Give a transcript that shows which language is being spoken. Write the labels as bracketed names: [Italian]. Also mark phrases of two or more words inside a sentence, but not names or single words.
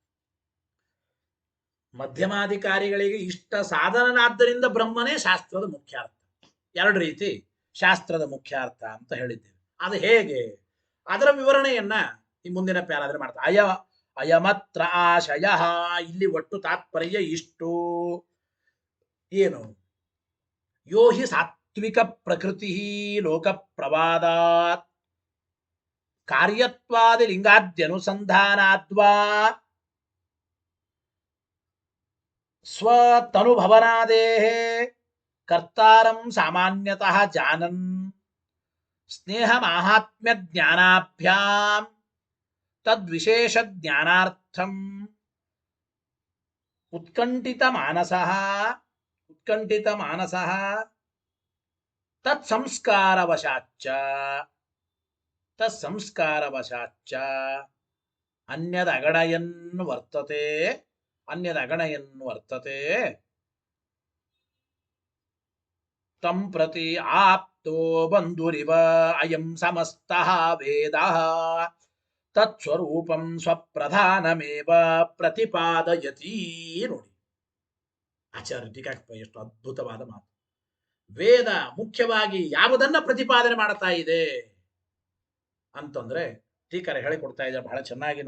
[Kannada] ಮಧ್ಯಮಾಧಿಕಾರಿಗಳಿಗೆ ಇಷ್ಟ ಸಾಧನನಾದ್ದರಿಂದ ಬ್ರಹ್ಮನೇ ಶಾಸ್ತ್ರದ ಮುಖ್ಯಾರ್ಥ. ಎರಡು ರೀತಿ ಶಾಸ್ತ್ರದ ಮುಖ್ಯಾರ್ಥ ಅಂತ ಹೇಳಿದ್ದೇವೆ. ಅದು ಹೇಗೆ? ಅದರ ವಿವರಣೆಯನ್ನ ಈ ಮುಂದಿನ ಪ್ಯಾರಾದ್ರೆ ಮಾಡ್ತಾರೆ. [Sanskrit] ಅಯಮತ್ರ ಆಶಯ. [Kannada] ಇಲ್ಲಿ ಒಟ್ಟು ತಾತ್ಪರ್ಯ ಇಷ್ಟು. ಏನು? [Sanskrit] ಯೋ ಹಿ ಸಾತ್ವಿಕ ಪ್ರಕೃತಿ ಲೋಕ ಪ್ರವಾದಾತ್ ಕಾರ್ಯತ್ವಾದಿ ಲಿಂಗಾದ್ಯನುಸಂಧಾನಾದ್ವಾ ಸ್ವತನುಭವನಾದೇಹ ಕರ್ತಾರಂ ಸಾಮಾನ್ಯತಃ ಜಾನನ್ ಸ್ನೇಹ ಮಾಹಾತ್ಮ್ಯ ಜ್ಞಾನಾಭ್ಯಾಂ ತದ್ವಿಶೇಷ ಜ್ಞಾನಾರ್ಥಂ ಉತ್ಕಂಠಿತ ಮಾನಸಃ ತತ್ಸಂಸ್ಕಾರವಶಾಚ್ಚ ಅನ್ಯದಗಣಯನ್ ವರ್ತತೆ ತಂ ಪ್ರತಿ ಆಪ್ತೋ ಬಂಧುರಿವ ಅಯಂ ಸಮಸ್ತಃ ವೇದಃ ತತ್ಸ್ವರೂಪಂ ಸ್ವಪ್ರಧಾನಮೇವ ಪ್ರತಿಪಾದಯತಿ. [Kannada] ನೋಡಿ, ಆಚಾರ್ಯ ಟೀಕಾಕೃತ ಎಷ್ಟು ಅದ್ಭುತವಾದ ಮಾತು. ವೇದ ಮುಖ್ಯವಾಗಿ ಯಾವುದನ್ನ ಪ್ರತಿಪಾದನೆ ಮಾಡ್ತಾ ಇದೆ ಅಂತಂದ್ರೆ ಟೀಕರೆ ಹೇಳಿಕೊಡ್ತಾ ಇದ್ದಾರೆ ಬಹಳ ಚೆನ್ನಾಗಿ.